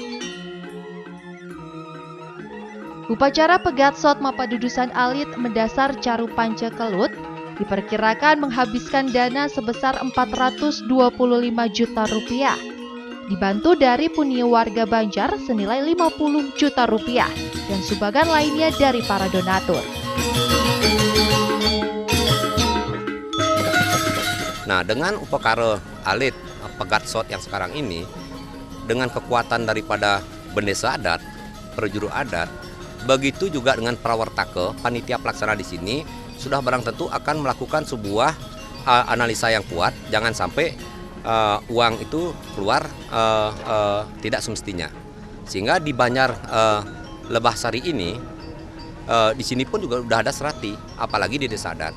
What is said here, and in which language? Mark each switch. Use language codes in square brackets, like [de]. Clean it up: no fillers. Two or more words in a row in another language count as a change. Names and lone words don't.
[id] Upacara Pegatsot Mapadudusan Alit Mendasar Caru Panca Kelut diperkirakan menghabiskan dana sebesar Rp425 juta, dibantu dari punya warga Banjar senilai Rp50 juta dan sumbangan lainnya dari para donatur. Nah, dengan upacara alit Pegatsot yang sekarang ini, dengan kekuatan daripada bendesa adat, perjuru adat, begitu juga dengan prawartaka, panitia pelaksana di sini, sudah barang tentu akan melakukan sebuah analisa yang kuat, jangan sampai uang itu keluar tidak semestinya. Sehingga di Banjar Lebahsari ini, di sini pun juga sudah ada serati, apalagi di desa adat.